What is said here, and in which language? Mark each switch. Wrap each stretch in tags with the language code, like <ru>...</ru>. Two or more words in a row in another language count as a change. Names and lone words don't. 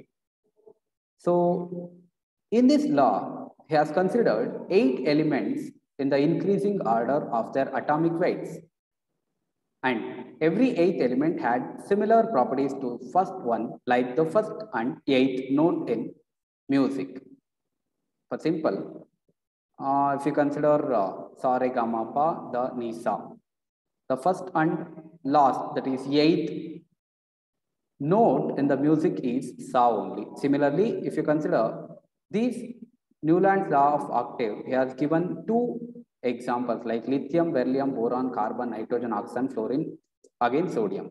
<en>So in this law, he has considered 8 elements in the increasing order of their atomic weights. And every 8th element had similar properties to first one, like the first and 8th note in music. For simple, if you consider</en> <hi>sa, re, ga, ma, pa, the, ni, sa,</hi> <en>the first and last, that is 8th note in the music is sa only. Similarly, if you consider these Newland's law of octave, he has given 2 examples like lithium, beryllium, boron, carbon, nitrogen, oxygen, fluorine, again sodium.</en>